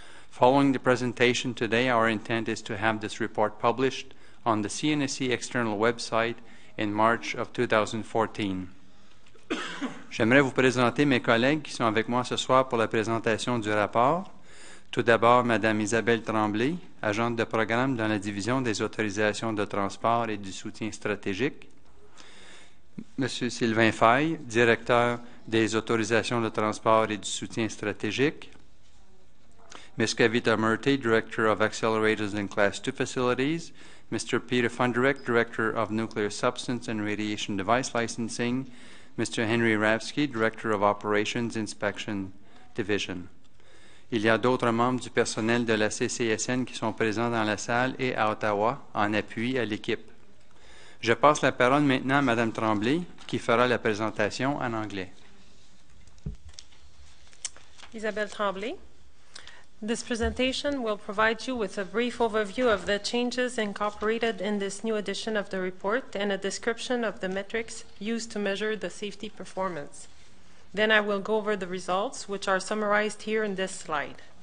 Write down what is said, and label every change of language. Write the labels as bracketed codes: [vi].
[en] Following the presentation today, our intent is to have this report published on the CNSC external website in March of 2014. [fr] J'aimerais vous présenter mes collègues qui sont avec moi ce soir pour la présentation du rapport. Tout d'abord, Mme Isabelle Tremblay, agente de programme dans la division des autorisations de transport et du soutien stratégique. M. Sylvain Faille, directeur des autorisations de transport et du soutien stratégique. [en] Ms. Kavita Murthy, Director of Accelerators and Class 2 Facilities. Mr. Peter Funderek, Director of Nuclear Substance and Radiation Device Licensing. Mr. Henry Ravsky, Director of Operations Inspection Division. [fr] Il y a d'autres membres du personnel de la CCSN qui sont présents dans la salle et à Ottawa en appui à l'équipe. Je passe la parole maintenant à Mme Tremblay qui fera la présentation en anglais. Isabelle Tremblay. [en] This presentation will provide you with a brief overview of the changes incorporated in this new edition of the report and a description of the metrics used to measure the safety performance. Then I will go over the results, which are summarized here in this slide.